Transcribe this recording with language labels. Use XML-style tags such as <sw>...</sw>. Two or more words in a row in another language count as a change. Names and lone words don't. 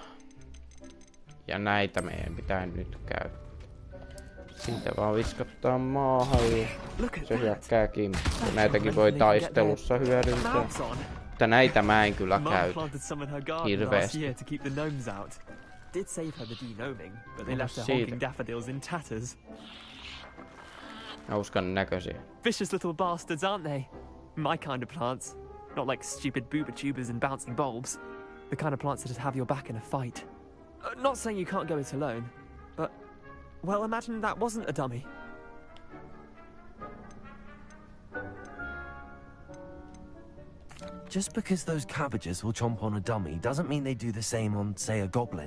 <fi>Ja näitä meidän pitää nyt käyttää. Siitä vaan viskattaa maahan ja se hyökkää kimppuun. Näitäkin voi taistelussa hyödyntää. Mutta näitä mä en kyllä käytä hirveästi.</fi> <en>Did save her the denoming, but they</en> <fi>Anna</fi> <en>left her</en> <fi>siitä.</fi> <en>honking daffodils in tatters.</en> <fi>Hauskan näköisiä.</fi> <en>Vicious little bastards, aren't they? My kind of plants. Not like stupid booba tubers and bouncing bulbs. The kind of plants that'd have your back in a fight. Not saying you can't go it alone, but... Well, imagine that wasn't a dummy. Just because those cabbages will chomp on a dummy doesn't mean they do the same on, say, a goblin.</en>